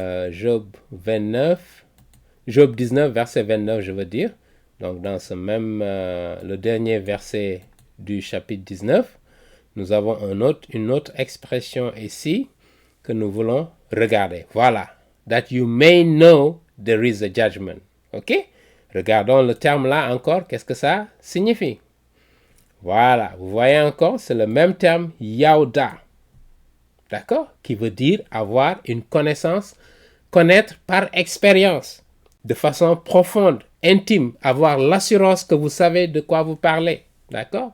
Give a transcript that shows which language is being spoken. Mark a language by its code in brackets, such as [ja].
[fr] Job 29, Job 19, verset 29, je veux dire. Donc, dans ce même, le dernier verset du chapitre 19, nous avons une autre expression ici que nous voulons regarder. Voilà. [en] That you may know there is a judgment. [fr] OK? Regardons le terme là encore. Qu'est-ce que ça signifie? Voilà. Vous voyez encore, c'est le même terme, yauda. D'accord? Qui veut dire avoir une connaissance, connaître par expérience, de façon profonde, intime, avoir l'assurance que vous savez de quoi vous parlez. D'accord?